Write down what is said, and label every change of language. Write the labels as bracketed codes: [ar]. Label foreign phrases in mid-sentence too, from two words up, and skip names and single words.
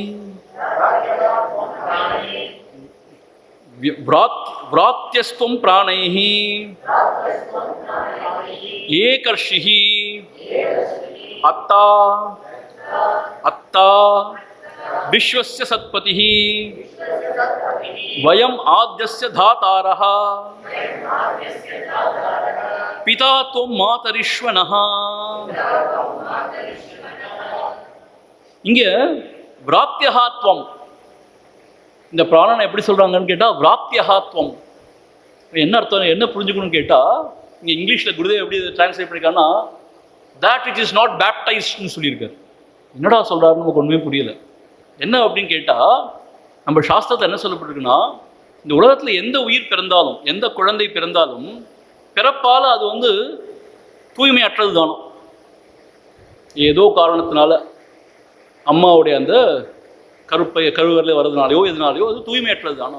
[sa] व्रात्यस्त्वं प्राणैः एकर्षिः अत्ता अत्ता विश्वस्य सत्पतिः वयम् आद्यस्य धातारः पिता त्वं मातरिश्वनः. [ta] இங்கே விராத்தியஹாத்வம், இந்த பிராணனை எப்படி சொல்கிறாங்கன்னு கேட்டால் விராத்தியஹாத்வம். என்ன அர்த்தம், என்ன புரிஞ்சுக்கணும்னு கேட்டால், இங்கே இங்கிலீஷில் குருதேவ் எப்படி டிரான்ஸ்லேட் பண்ணியிருக்காங்கன்னா [en] that which is not baptized [ta] ன்னு சொல்லியிருக்காரு. என்னடா சொல்கிறாருன்னு நமக்கு ஒன்றுமே புரியல. என்ன அப்படின்னு கேட்டால், நம்ம சாஸ்திரத்தை என்ன சொல்லப்பட்டிருக்குன்னா, இந்த உலகத்தில் எந்த உயிர் பிறந்தாலும், எந்த குழந்தை பிறந்தாலும் பிறப்பால் அது தூய்மையற்றது தானோ, ஏதோ காரணத்தினால அம்மாவுடைய அந்த கருவறையில் வர்றதுனாலையோ எதுனாலையோ அது தூய்மையற்றது தானோ.